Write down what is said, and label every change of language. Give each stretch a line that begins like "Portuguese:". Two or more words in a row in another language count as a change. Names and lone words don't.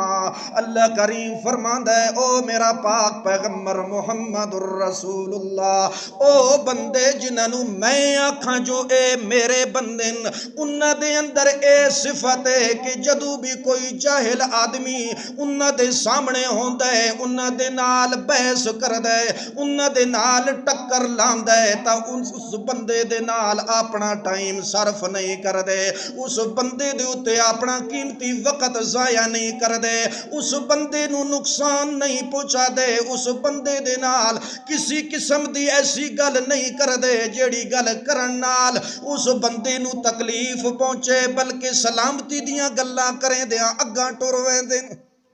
Punjabi: اللہ کریم فرماندا ہے او میرا پاک پیغمبر محمد الرسول اللہ، او بندے جنہوں میں آکھاں جو اے میرے بندن انہاں دے اندر اے صفت ہے کہ جدو بھی کوئی جاہل آدمی انہاں دے سامنے ہوندا ہے، انہاں دے نال بحث کردا ہے، انہاں دے نال ٹکر لاندا ہے تا اس بندے دے نال اپنا ٹائم صرف نہیں کر دے، اس بندے دے اتے اپنا قیمتی وقت ضائع نہیں کر دے، اس بندے نو نقصان نہیں پہنچا دے، اس بندے دے نال کسی قسم دی ایسی گل نہیں کر دے جیڑی گل کرن نال اس بندے نو تکلیف پہنچے، بلکہ سلامتی دیاں گلاں کریں دیاں اگاں ٹر ویندے۔